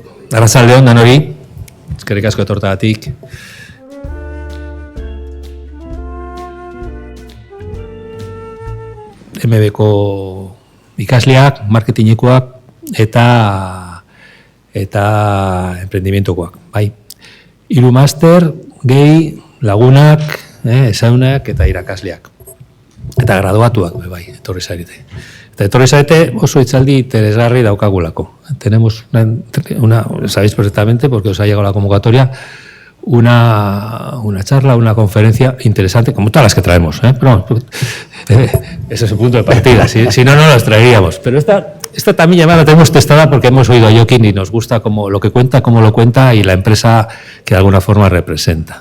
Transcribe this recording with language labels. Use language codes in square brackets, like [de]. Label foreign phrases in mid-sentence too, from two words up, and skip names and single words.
[eu] Arratsaldeon danori, eskerrik asko etortagatik. MBko ikasleak, marketingekoak eta emprendimientokoak, bai. 3 master, gehi, lagunak, esaunak eta irakasleak. Eta graduatuak, bai, etorri zarete. Eta etorri zarete oso hitzaldi interesgarri daukagulako. [es] Tenemos sabéis perfectamente, porque os ha llegado la convocatoria, una charla, una conferencia interesante, como todas las que traemos, pero ese es el punto de partida, si no, no las traeríamos. Pero esta también ya la tenemos testada porque hemos oído a Joaquín y nos gusta cómo lo cuenta y la empresa que de alguna forma representa.